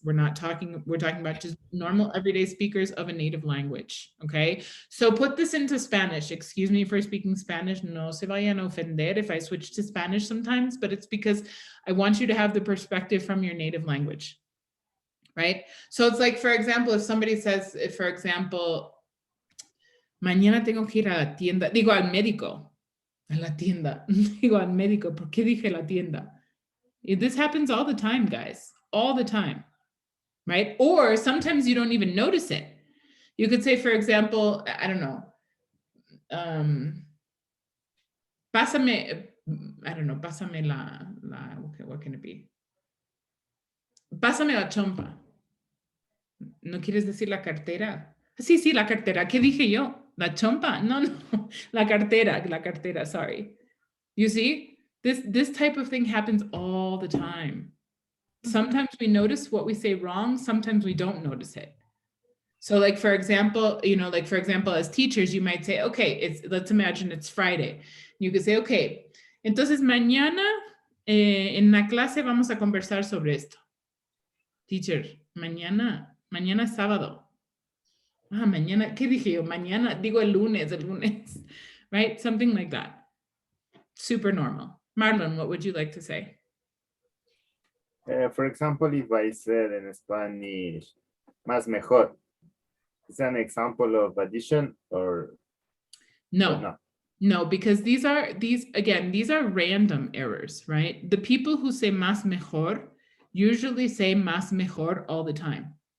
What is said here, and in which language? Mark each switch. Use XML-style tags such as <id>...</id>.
<en>We're talking about just normal everyday speakers of a native language, okay? So put this into Spanish. Excuse me for speaking Spanish.</en> <es>No se vayan a ofender</es> <en>if I switch to Spanish sometimes, but it's because I want you to have the perspective from your native language, right? So it's like, for example,</en> <es>if somebody says, for example, mañana tengo que ir a la tienda, digo al médico, a la tienda, digo al médico, ¿por qué dije la tienda?</es> <en>This happens all the time, guys, all the time, right? Or sometimes you don't even notice it. You could say, for example, I don't know, pásame, I don't know, pásame what can it be?</en> <es>Pásame la chompa. ¿No quieres decir la cartera? Sí, la cartera. ¿Qué dije yo? La chompa? No, la cartera,</es> <en>sorry. You see? This type of thing happens all the time. Sometimes we notice what we say wrong, sometimes we don't notice it. So like, for example, as teachers, you might say, okay, let's imagine it's Friday. You could say, okay,</en> <es>entonces mañana en la clase vamos a conversar sobre esto. Teacher, mañana es sábado. Mañana, ¿qué dije yo? Mañana, digo el lunes,</es> <en>right? Something like that. Super normal. Marlon, what would you like to say? For example, if I said in Spanish, más mejor, is that an example of addition or no? No, because these are random errors, right? The people who say más mejor usually say más mejor all the time.</en>